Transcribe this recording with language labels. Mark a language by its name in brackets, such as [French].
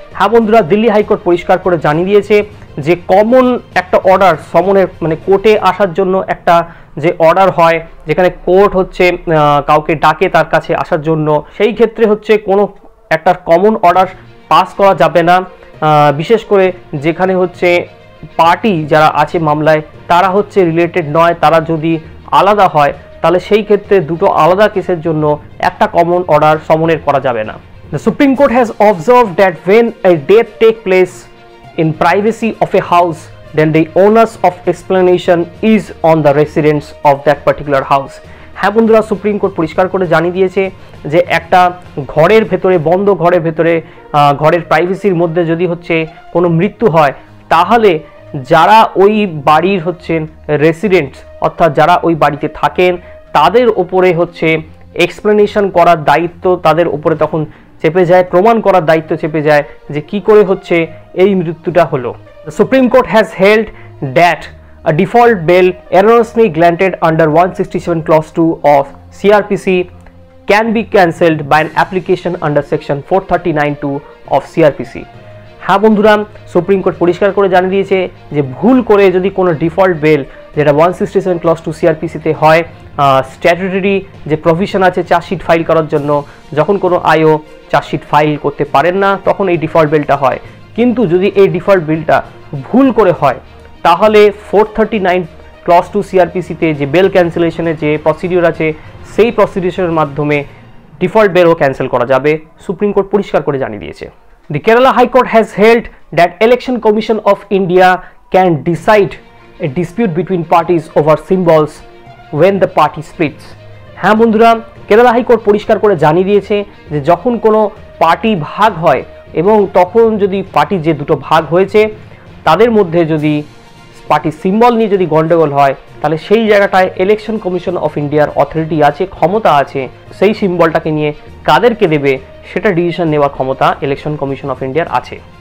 [Bangla] হ্যাঁ বন্ধুরা, দিল্লি হাইকোর্ট পরিষ্কার করে জানিয়ে দিয়েছে যে কমন একটা অর্ডার সমনের মানে কোর্টে আসার জন্য একটা যে অর্ডার হয়, যেখানে কোর্ট হচ্ছে কাউকে ডাকে তার কাছে আসার জন্য, সেই ক্ষেত্রে হচ্ছে কোনো একটা কমন অর্ডার পাস করা যাবে না, বিশেষ করে যেখানে হচ্ছে পার্টি যারা আছে মামলায় তারা হচ্ছে রিলেটেড নয়, তারা যদি আলাদা হয় তাহলে সেই ক্ষেত্রে দুটো আলাদা কেসের জন্য একটা কমন অর্ডার সমনের করা যাবে না। [English] The Supreme Court has observed that when a death takes place in privacy of a house, then the onus of explanation is on the residents of that particular house. [Bangla] হ্যাঁ বন্ধুরা, supreme court পরিষ্কার করে জানিয়ে দিয়েছে যে একটা ঘরের ভেতরে, বন্ধ ঘরের ভেতরে, ঘরের প্রাইভেসির মধ্যে যদি হচ্ছে কোনো মৃত্যু হয়, তাহলে যারা ওই বাড়ির হচ্ছেন রেসিডেন্টস, অর্থাৎ যারা ওই বাড়িতে থাকেন, তাদের ওপরে হচ্ছে এক্সপ্লেনেশন করার দায়িত্ব তাদের উপরে তখন চেপে যায়, প্রমাণ করার দায়িত্ব চেপে যায় যে কি করে হচ্ছে এই মৃত্যুটা হলো। [English] The Supreme Court has held that a default bail erroneously granted under 167 clause 2 of CRPC can be cancelled by an application under section 439(2) of CRPC. [Bangla] হ্যাঁ বন্ধুরা, সুপ্রিম কোর্ট পরিষ্কার করে জানিয়ে দিয়েছে যে ভুল করে যদি কোনো ডিফল্ট বেল, যেটা 167 ক্লজ 2 সিআরপিসিতে হয়, স্ট্যাটুটরি যে প্রভিশন আছে চার্জশিট ফাইল করার জন্য, যখন কোনো আইও চার্জশিট ফাইল করতে পারেন না তখন এই ডিফল্ট বেলটা হয়। কিন্তু যদি এই ডিফল্ট বিলটা ভুল করে হয়, তাহলে 439 ক্লজ 2 সিআরপিসিতে যে বেল ক্যান্সেলেশনের যে প্রসিডিওর আছে, সেই প্রসিডিওরের মাধ্যমে ডিফল্ট বেলও ক্যান্সেল করা যাবে, সুপ্রিম কোর্ট পরিষ্কার করে জানিয়ে দিয়েছে। [English] The Kerala High Court has held that Election Commission of India can decide a dispute between parties over symbols when the party splits. [Bangla] হ্যাঁ বন্ধুরা, কেরালা হাইকোর্ট পরিষ্কার করে জানিয়ে দিয়েছে যে যখন কোনো পার্টি ভাগ হয় এবং তখন যদি পার্টি যে দুটো ভাগ হয়েছে তাদের মধ্যে যদি পার্টি সিম্বল নিয়ে যদি গন্ডগোল হয়, তাহলে সেই জায়গাটায় ইলেকশন কমিশন অফ ইন্ডিয়ার অথরিটি আছে, ক্ষমতা আছে, সেই সিম্বলটাকে নিয়ে কাদেরকে দেবে সেটা ডিসিশন নেওয়ার ক্ষমতা ইলেকশন কমিশন অফ ইন্ডিয়ার আছে।